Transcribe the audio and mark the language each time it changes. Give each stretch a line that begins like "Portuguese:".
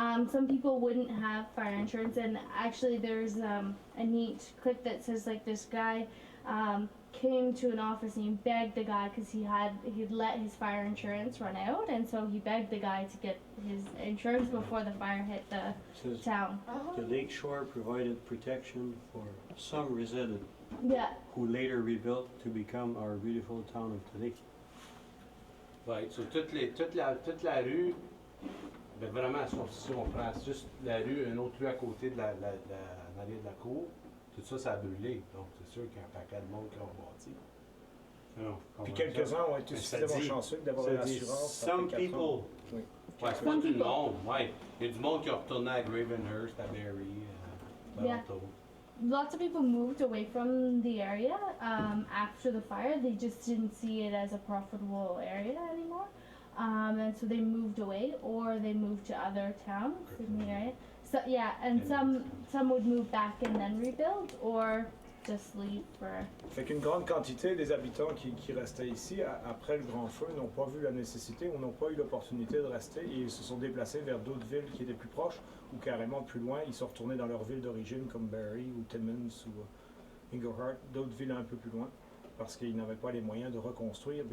English: Some people wouldn't have fire insurance, and actually there's a neat clip that says like this guy came to an office and he begged the guy because he'd let his fire insurance run out, and so he begged the guy to get his insurance before the fire hit the town. The Lake Shore provided protection for some residents Yeah. who later rebuilt to become our beautiful town of today.
French: Ouais, sur toute la rue, ben vraiment, si on prend juste la rue, une autre rue à côté de l'allée de la cour, tout ça, ça a brûlé. Donc, c'est sûr qu'il y a un paquet de monde qui ont bâti. Non, Puis quelques-uns ont été suffisamment chanceux d'avoir une assurance.
English: Some people.
French: Oui. Ouais, c'est pas tout le monde. Ouais. Il y a du monde qui a retourné à Gravenhurst, à Barrie, à Toronto.
English: Lots of people moved away from the area after the fire. They just didn't see it as a profitable area anymore. And so they moved away, or they moved to other towns in the area. So yeah, and some would move back and then rebuild, or just leave for.
French: Fait qu'une grande quantité des habitants qui restaient ici après le grand feu n'ont pas vu la nécessité ou n'ont pas eu l'opportunité de rester et ils se sont déplacés vers d'autres villes qui étaient plus proches ou carrément plus loin. Ils sont retournés dans leur ville d'origine comme Barrie ou Timmins ou Inglehart, d'autres villes un peu plus loin parce qu'ils n'avaient pas les moyens de reconstruire.